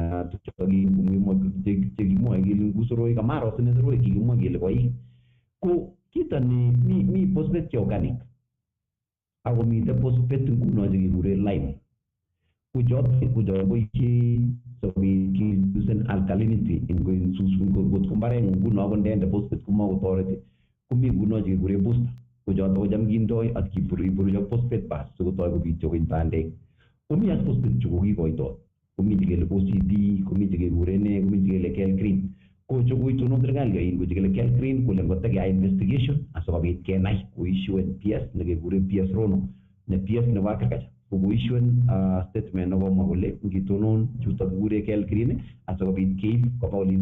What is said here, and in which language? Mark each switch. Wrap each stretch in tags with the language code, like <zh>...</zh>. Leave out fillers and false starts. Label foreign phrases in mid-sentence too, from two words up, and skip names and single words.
<kln>chekimwoe kele ngu soroek amaro sine soroek kikimwa kele koik ko kito ni mi phosphate che organic ako mite phosphate nguno chekekure lime kuchoto boisie sobit kiusen</kln> <en>alkalinity in going</en> <kln>ngot ko mbarengung nguno ko ndende phosphate komakotoreti komi nguno chekekure booster kochoto kocham kindoi at kiburuch ak phosphate bus sikotoi kobityo keny bandek komi ak phosphate chu kokikoitoi komi chekele OCD komi chekekure ne komi chekele Kel Green kocho koitonon serikali yoin ko chekele Kel Green kole ngotakeyai investigation asikobit kenai koissuen PS nekekure PS Rono ne PS nebo agriculture koissuen statement nekomwa kole ngitonon chuto kikure Kel Green asikobit keib koba</kln>